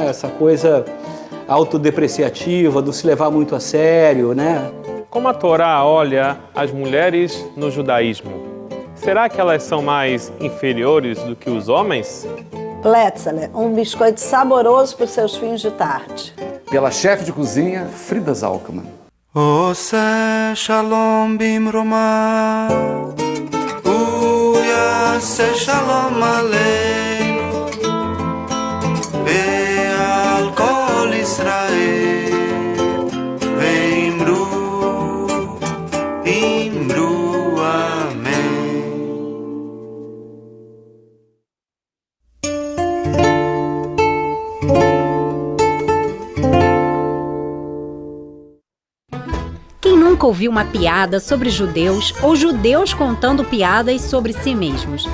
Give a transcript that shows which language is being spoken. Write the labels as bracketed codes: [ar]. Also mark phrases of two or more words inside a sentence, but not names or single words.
[pt] Essa coisa autodepreciativa, do se levar muito a sério, né? Como a Torá olha as mulheres no judaísmo? Será que elas são mais inferiores do que os homens? Plätzle, um biscoito saboroso para os seus fins de tarde. Pela chefe de cozinha, Frida Zalkman. [he] עושה שלום במרומיו, יעשה שלום עלינו, ועל כל ישראל, ואמרו אמן. [pt] Quem nunca ouviu uma piada sobre judeus ou judeus contando piadas sobre si mesmos?